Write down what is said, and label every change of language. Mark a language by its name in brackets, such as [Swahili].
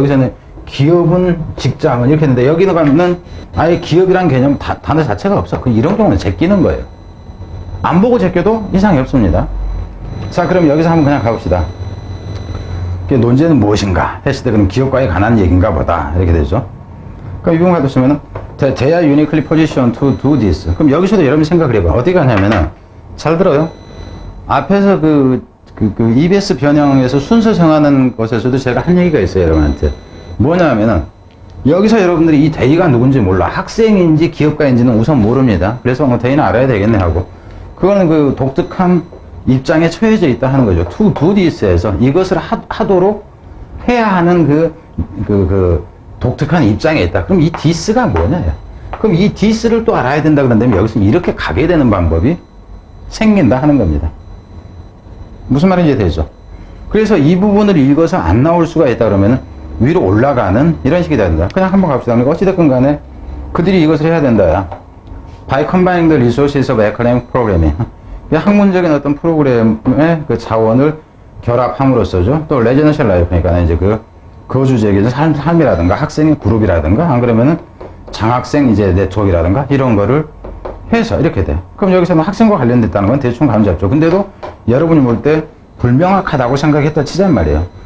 [Korean] 여기서는 기업은 직장은 이렇게 했는데 여기는 가면은 아예 기업이란 개념 단어 자체가 없어. 이런 경우는 제끼는 거예요. 안 보고 제껴도 이상이 없습니다. 자, 그럼 여기서 한번 그냥 가봅시다. 논제는 무엇인가 했을 때 그럼 기업과에 관한 얘기인가 보다. 이렇게 되죠. 그럼 이 부분 가두시면은 [English] They are uniquely positioned to do this. [Korean] 그럼 여기서도 여러분이 생각을 해봐. 어디 가냐면은 잘 들어요. 앞에서 EBS 변형에서 순서 정하는 것에서도 제가 한 얘기가 있어요, 여러분한테. 뭐냐면은 여기서 여러분들이 이 대의가 누군지 몰라. 학생인지 기업가인지는 우선 모릅니다. 그래서 뭐 대의는 알아야 되겠네 하고. 그거는 그 독특한 입장에 처해져 있다 하는 거죠. To do this에서 이것을 하도록 해야 하는 그 독특한 입장에 있다. 그럼 이 this가 뭐냐요? 그럼 이 this를 또 알아야 된다 그런다면 여기서 이렇게 가게 되는 방법이 생긴다 하는 겁니다. 무슨 말인지 되죠? 그래서 이 부분을 읽어서 안 나올 수가 있다 그러면은 위로 올라가는 이런 식이 된다. 그냥 한번 갑시다. 그러니까 어찌됐건 간에 그들이 이것을 해야 된다. [English] By combining the resources of academic programming. [Korean] 학문적인 어떤 프로그램의 그 자원을 결합함으로써죠. 또 레지던셜 라이프, 그러니까 이제 그 거주지역에서 삶이라든가 학생의 그룹이라든가 안 그러면은 장학생 이제 네트워크라든가 이런 거를 해서 이렇게 돼. 그럼 여기서는 학생과 관련됐다는 건 대충 감 잡죠. 근데도 여러분이 볼 때 불명확하다고 생각했다 치잔 말이에요.